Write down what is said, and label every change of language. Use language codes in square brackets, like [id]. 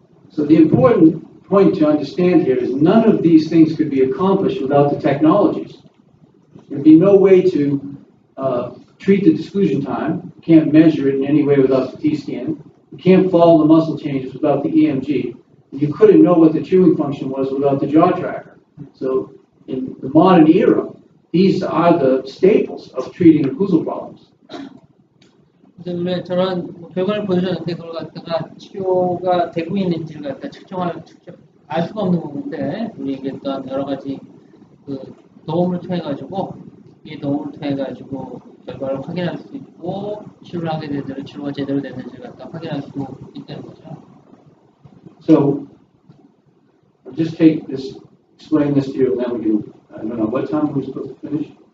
[en] So the important point to understand here is none of these things could be accomplished without the technologies. There'd be no way to treat the exclusion time. You can't measure it in any way without the T-scan. You can't follow the muscle changes without the EMG. And you couldn't know what the chewing function was without the jaw tracker. So in the modern era, these are the staples of treating occlusal problems. [ko] 그래서 저런 결과를 보여줬는데 그걸 갖다가 치료가 되고 있는지를 갖다 알 수가 없는 부분인데 우리 얘기했던 여러 가지 그 도움을 통해 가지고 이 도움을 통해 가지고 결과를 확인할 수 있고 치료를 하게 되더라도 치료가 제대로 됐는지를 갖다 확인할 수 있다는 거죠. [en] So I'll just explain this to you, and then we can. I don't know what time we're supposed to finish.